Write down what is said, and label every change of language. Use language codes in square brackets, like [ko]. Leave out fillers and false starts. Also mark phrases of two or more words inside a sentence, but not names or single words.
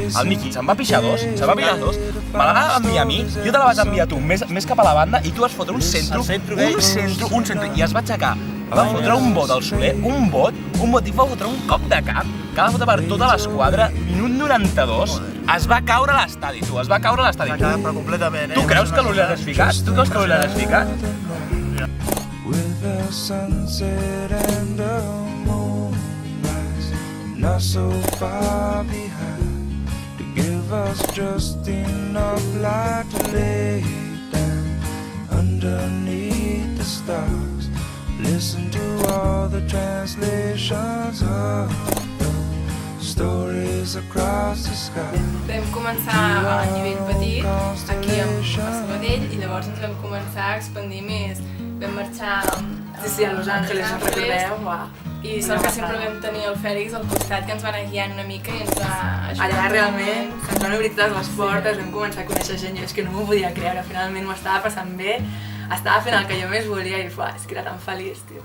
[ca] El Miqui se'n va pixar dos, me la va enviar a mi, jo te la vaig enviar a tu més cap a la banda i tu vas fotre un centre, i es va aixecar. Va fotre un bot al Soler, un bot, i va fotre un cop de cap que va fotre per tota l'esquadra, minut 92, Es va caure a l'estadi, tu, es va caure a l'estadi. Però completament, Tu creus que l'Uli l'has ficat? Tu creus que l'Uli l'has ficat? [en] With the sunset and the moonrise, not so far behind, to give us just enough light to lay down underneath the stars. Listen to all the translations of the stories across the sky. [ca] Vam començar a nivell petit, aquí a Sabadell, i llavors ens vam començar a expandir més. Vam marxar a Los Angeles, recordeu? I sort que sempre vam tenir el Fèlix al costat, que ens va anar guiant una mica i ens va ajudar. Allà realment ens van obrir totes les portes, vam començar a conèixer gent, jo és que no m'ho podia creure, finalment m'ho estava passant bé, estava fent el que jo més volia i és que era tan feliç, tio.